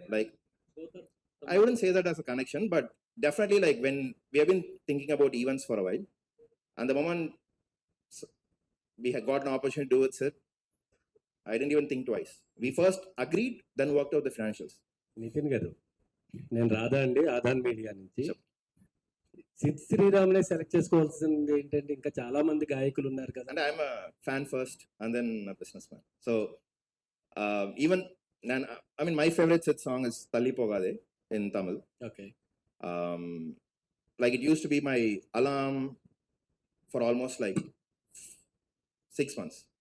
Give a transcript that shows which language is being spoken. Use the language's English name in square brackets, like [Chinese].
[English] Like I wouldn't say that as a connection, but definitely like when we have been thinking about events for a while, and the moment we had got an opportunity to do it, Sid, I didn't even think twice. We first agreed, then worked out the financials. [Telugu] Nitin గారు, నేను రాధా అండి, Aadan media నుంచి. Sid శ్రీరామ్నే select చేసుకోవాల్సింది ఏంటంటే ఇంకా చాలా మంది గాయకులు ఉన్నారు కదా. [English] And I'm a fan first and then a businessman. So even I mean my favorite Sid song is Talli Pogade in Tamil. Okay. Like it used to be my alarm for almost like 6 months.